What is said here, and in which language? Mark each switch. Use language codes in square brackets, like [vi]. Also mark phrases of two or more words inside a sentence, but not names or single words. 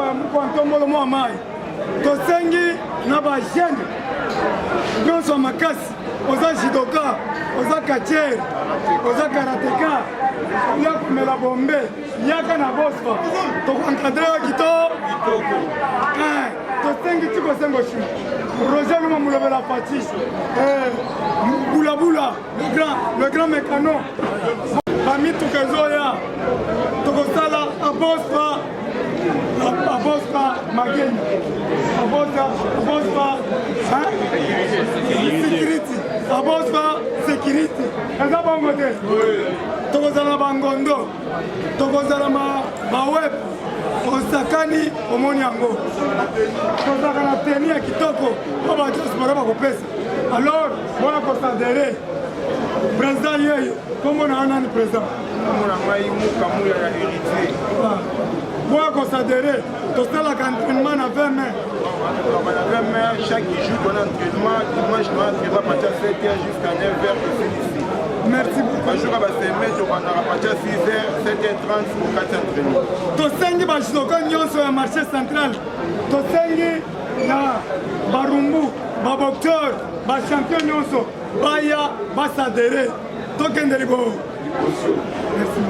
[ln] ya mokwantombolo mwa mai tosengi na bagene nyonso makasi oza judoka oza katiere oza karateka ya komela bombe yaka na bosfa tokoencadre yo kitoko tosengi tikosengo shu roger luma mulobela Fati bulabula [fr] le grand mécano [ln] bamituka ezoya tokosala abosfa mageni abosfa security abosfa security eza bongo te tokozala bangondo tokozala baweb osakani omoni yango tozalaka na teni ya kitoko o badiaspora bakopesa alors bona kosadere président yeyo kombo na anani président komona ngai mukamuya ya héritier boya kosadere tosalaka entraînement na 20 mai [fr] chaque jour on a entraînement dimanche on a entraînement à partir de 7h jusqu'à 9h ici. Merci beaucoup. Bonjour à Bassemet, on a partir de 6h, 7h30 pour 4 entraînements. [ln] Tosengi bajidoka nyonso ya marché central. Tosengi na barumbu, babokteur, bachampion nyonso baya basadere tokende libo.